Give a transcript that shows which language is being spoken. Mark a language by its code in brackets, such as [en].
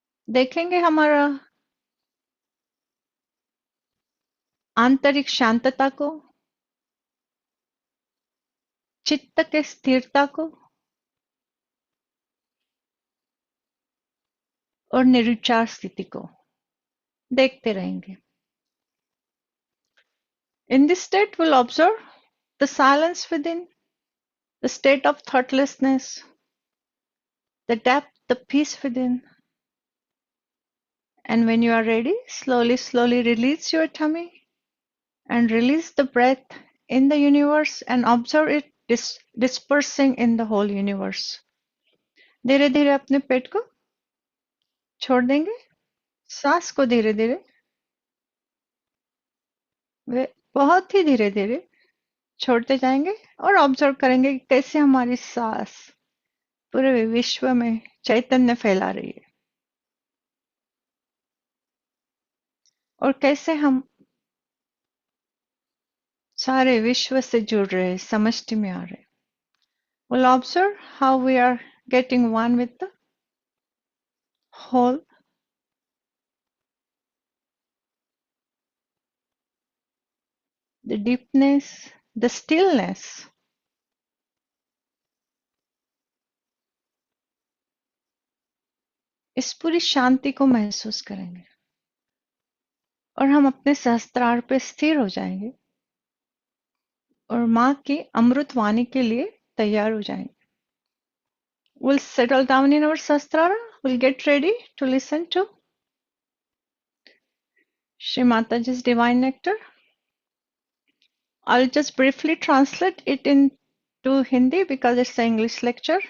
[hi] देखेंगे हमारा आंतरिक शांतता को, चित्त के स्थिरता को और निर्विचार स्थिति को देखते रहेंगे। [en] In this state, we'll observe the silence within, the state of thoughtlessness, the depth, the peace within. And when you are ready, slowly, slowly release your tummy and release the breath in the universe and observe it dispersing in the whole universe. [hi] धीरे धीरे अपने पेट को छोड़ देंगे, सांस को धीरे धीरे, वे बहुत ही धीरे धीरे छोड़ते जाएंगे और ऑब्जर्व करेंगे कि कैसे हमारी सांस पूरे विश्व में चैतन्य फैला रही है और कैसे हम सारे विश्व से जुड़ रहे, समष्टि में आ रहे। [en] We'll observe how we are getting one with the whole. The deepness, the stillness. [hi] इस पूरी शांति को महसूस करेंगे और हम अपने सहस्त्रार पे स्थिर हो जाएंगे और माँ की अमृत वाणी के लिए तैयार हो जाएंगे. [en] We'll settle down in our sastrara. We'll get ready to listen to Shri Mataji's Divine Nectar. I'll just briefly translate it into Hindi because it's the English lecture.